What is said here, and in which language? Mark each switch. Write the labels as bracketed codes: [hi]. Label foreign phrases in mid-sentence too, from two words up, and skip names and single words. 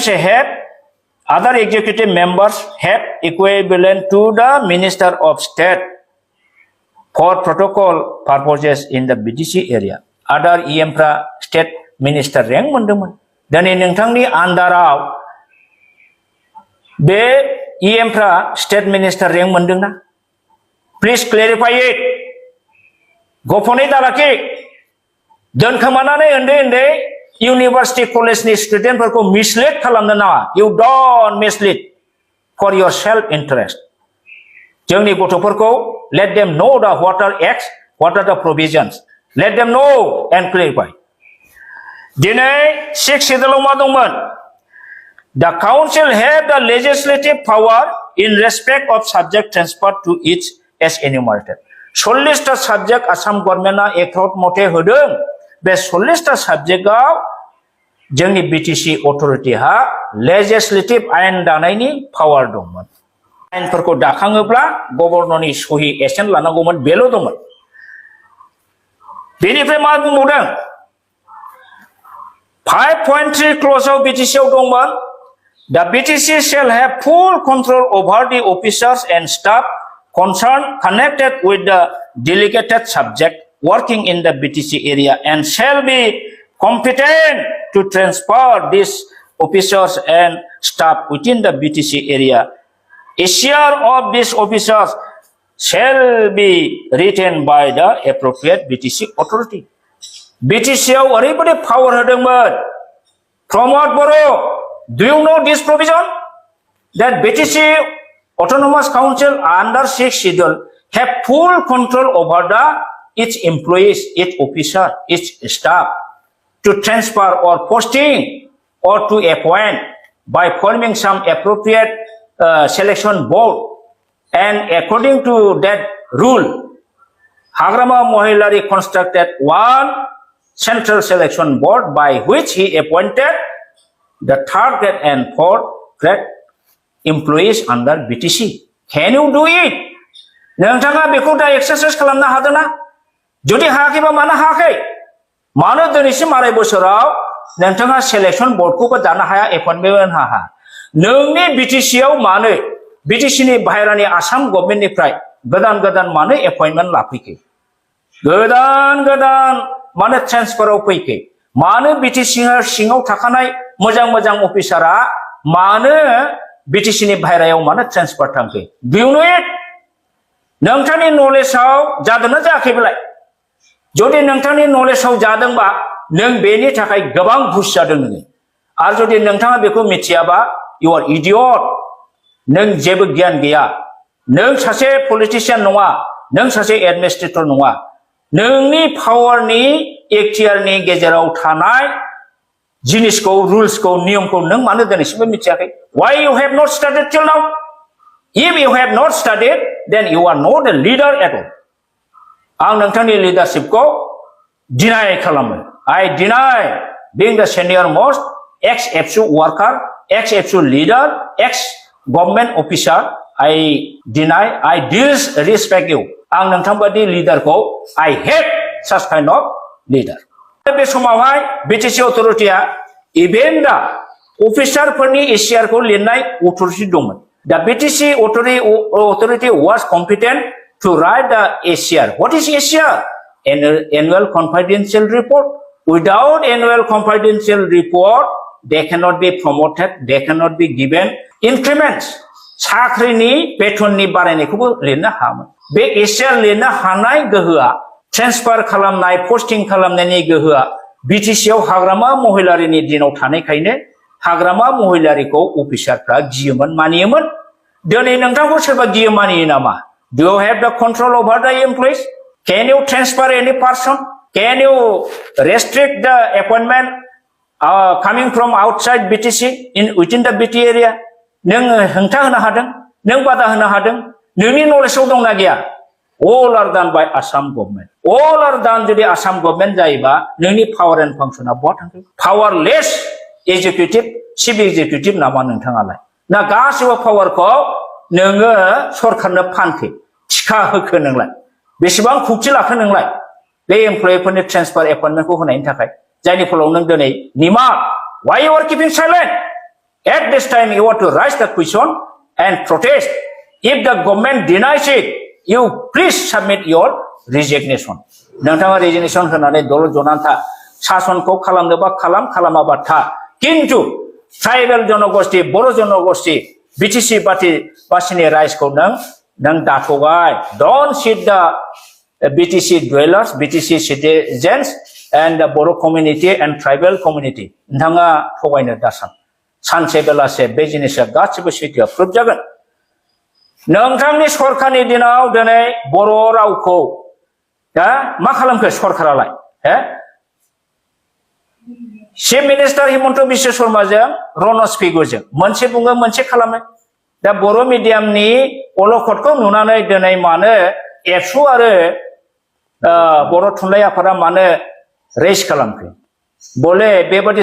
[en] other executive members have equivalent to the Minister of State for protocol purposes in the BTC area. Other EM [brx] फ्रा [en] state minister rank [brx] मोनदोंमोन. दिनै नोंथांनि आन्दाराव बे EM फ्रा [en] state minister rank [brx] मोनदोंना? [en] Please clarify it. [brx] गफनै दालाखि दोनखोमानानै उन्दै [en] university college [brx] नि स्टुडेन्टफोरखौ मिसलिड खालामनो नाङा. [en] You don't mislead for your self interest. [brx] जोंनि गथ'फोरखौ [en] let them know the what are acts, what are the provisions. Let them know and clarify. [brx] दिनै 6 schedule मा दंमोन? [en] The council have the legislative power in respect of subject transfer to each as enumerated. [brx] 40टा साबजेक्ट आसाम गभर्नमेन्टआ एक्ट मथे होदों. बे 40टा साबजेक्टआव जोंनि बिटिसि अथरिटिहा लेजिस्लेटिभ आयेन दानायनि पावार दंमोन. आयेनफोरखौ दाखाङोब्ला गभर्नरनि सहि एसेन्ट लानांगौमोन, बेल' दंमोन. बेनिफ्राय मा बुंबावदों? 5.3 क्ल'जआव बिटिसिआव दंमोन. [en] The BTC shall have full control over the officers and staff concerned connected with the delegated subject working in the BTC area and shall be competent to transfer these officers and staff within the BTC area. A share of these officers shall be retained by the appropriate BTC authority. [brx] BTCआव ओरैबायदि पावार होदोंमोन. रमद बरआ, [en] do you know this provision? That BTC Autonomous Council under 6 schedule have full control over its employees, its officer, its staff to transfer or posting or to appoint by forming some appropriate selection board, and according to that rule, Hagrama Mohilari constructed one central selection board by which he appointed the 3rd grade and 4th grade employees under BTC. Can you do it? [brx] नोंथाङा बेखौ दा एक्सारसाइज खालामनो हादोंना? जुदि हायाखैबा मानो हायाखै? मानो दिनैसिम आराय बोसोराव नोंथाङा सेलेक्शन बर्डखौबो दानो हाया, एपइन्टमेन्ट हाया? नोंनि बिटिसिआव मानो बिटिसिनि बाहेरानि आसाम गभर्नमेन्टनिफ्राय गोदान मानो एपइन्टमेन्ट लाफैखै? गोदान मानो ट्रेन्सफाराव फैखै? मानो बिटिसि सिङाव थाखानाय मोजां अफिसारा मानो बिटिसिनि बाहेरायाव मानो ट्रेन्सफार थांखै? [en] Do you know it? [brx] नोंथांनि नलेजआव जादोंना जायाखै बेलाय? जुदि नोंथांनि नलेजआव जादोंबा नों बेनि थाखाय गोबां घुस जादों नोङो. आरो जुदि नोंथाङा बेखौ मिथियाबा [en] you are idiot. [brx] नों जेबो गियान गैया. नों सासे पलिटिशियान नङा, नों सासे एडमिनिस्ट्रेटर नङा. नोंनि पावारनि एक्टियारनि गेजेराव थानाय जिनिसखौ, रुल्सखौ, नियमखौ नों मानो दिनैसिमबो मिथियाखै? [en] Why you have not studied till now? If you have not studied, then you are not a leader at all. [brx] आं नोंथांनि लिडारशिपखौ डिनाय खालामो. [en] I deny being the senior most ex-FSU worker, ex-FSU leader, ex-government officer. I deny, I disrespect you. [brx] आं नोंथांबादि लिडारखौ [en] I hate such kind of leader. [brx] बे समावहाय बिटिसि अथरिटिया इभेन दा अफिसारफोरनि एसियारखौ लिरनाय अथरिटि दंमोन. [en] दा BTC authority was competent to write the ACR. What is ACR? Annual confidential report. Without annual confidential report, they cannot be promoted, they cannot be given increments. [brx] साख्रिनि बेथननि बारायनायखौबो लिरनो हायामोन. बे ACR लिरनो हानाय गोहोआ, ट्रेन्सफार खालामनाय, पोस्टिं खालामनायनि गोहोआ बिटिसिआव हाग्रामा महिलारिनि दिनाव थानायखायनो हाग्रामा महिलारिखौ अफिसारफ्रा गियोमोन, मानियोमोन. दिनै नोंथांखौ सोरबा गियो मानियो नामा? [en] Do you have the control over the employees? Can you transfer any person? Can you restrict the appointment coming from outside BTC within the BT area? [brx] नों हेंथा होनो हादों, नों बादा होनो हादों, नोंनि नलेजआव दंना गैया? [en] All are done by Assam government. All are done [brx] जुदि [en] Assam government [brx] जायोबा नोंनि पावार एन्ड फांसना बहा थांखो? [en] powerless executive, chief executive [brx] नामा नोंथाङालाय? ना गासिबो पावारखौ नोङो सरकारनो फानखो, थिखा होखो नोंलाय? बेसेबां खौथि लाखो नोंलाय बे एमप्लयिफोरनि ट्रेन्सफार एपइन्टमेन्टखौ होनायनि थाखाय? जायनि फलाव नों दिनै निमा, [en] why you are keeping silent? At this time you want to raise the question and protest. If the government denies it, you please submit your resignation. [brx] नोंथाङा रेजिगनेसन होनानै दल जनानै सासनखौ खालामनोबा खालामाबा था किन्तु ट्राइबेल जनगोष्ठी बर' जनगोष्ठी बिटिसि बासिनि राइजखौ नों दाथ'बाय [en] don't cheat the BTC dwellers, BTC citizens and the Boro community and tribal community. [brx] नोंथाङा थगायनो दासान सानसे बेलासे बे जिनिसा गासिबो सैथोआ प्रुफ जागोन नोंथांनि सरखारनि दिनाव दिनै बर' रावखौ मा खालामखो सरखारालाय [en] chief minister [brx] हिमन्त बिश्व शर्माजों रनज पेगुजों मोनसे बुङो मोनसे खालामो दा बर' मिडियामनि अलखदखौ नुनानै दिनै मानो एबसु आरो बर' थुनलाइ आफादा मानो रेस खालामखो बले बेबादि